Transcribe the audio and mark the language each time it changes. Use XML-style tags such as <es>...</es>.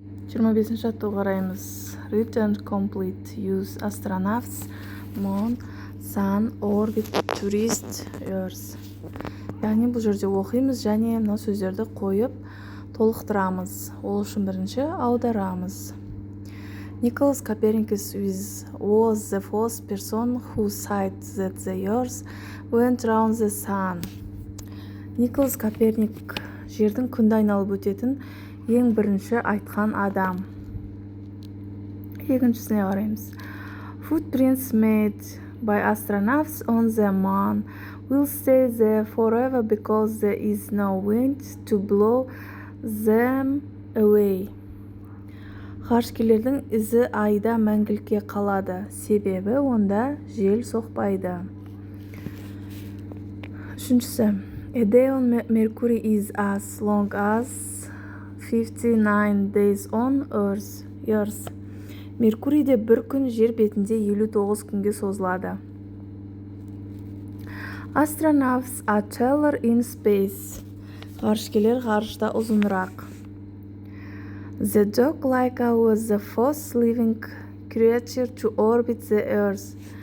<kk>25-ші жаттығуға қараймыз.</kk> <en>Read and complete. Use astronauts, moon, sun, orbit, tourist, earth.</en> <kk>Яғни бұл жерде оқимыз және мына сөздерді қойып толықтырамыз. Ол үшін бірінші аударамыз.</kk> <en>Nicholas Copernicus was the first person who said that the Earth went round the sun.</en> <kk>Николас Коперник жердің күнді айналып өтетін ең бірінші айтқан адам. Екіншісіне қараймыз.</kk> <en>Footprints made by astronauts on the moon will stay there forever because there is no wind to blow them away.</en> <kk>Ғарышкерлердің ізі айда мәңгілікке қалады, себебі онда жел соқпайды. Үшіншісі.</kk> <en>A day on Mercury is as long as 59 days on Earth.</en> <kk>Меркурийде бір күн жер бетінде 59 күнге созылады.</kk> <en>Astronauts are taller in space.</en> <kk>Ғарышкерлер ғарышта ұзынырақ.</kk> <en>The dog Laika was the first living creature to orbit the Earth.</en>